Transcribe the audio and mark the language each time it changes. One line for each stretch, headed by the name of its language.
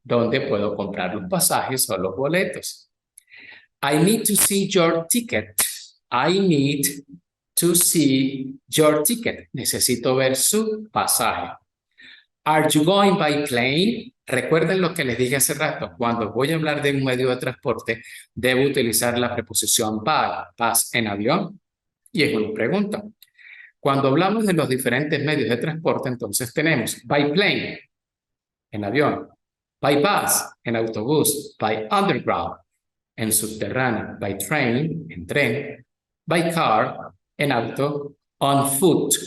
Spanish: ¿Dónde puedo comprar los pasajes o los boletos?
English: I need to see your ticket. I need to see your ticket.
Spanish: Necesito ver su pasaje.
English: Are you going by plane?
Spanish: Recuerden lo que les dije hace rato. Cuando voy a hablar de un medio de transporte, debo utilizar la preposición by. ¿Vas en avión? Y es una pregunta. Cuando hablamos de los diferentes medios de transporte, entonces tenemos by plane, en avión, by bus, en autobús, by underground, en subterráneo, by train, en tren, by car, en auto, on foot.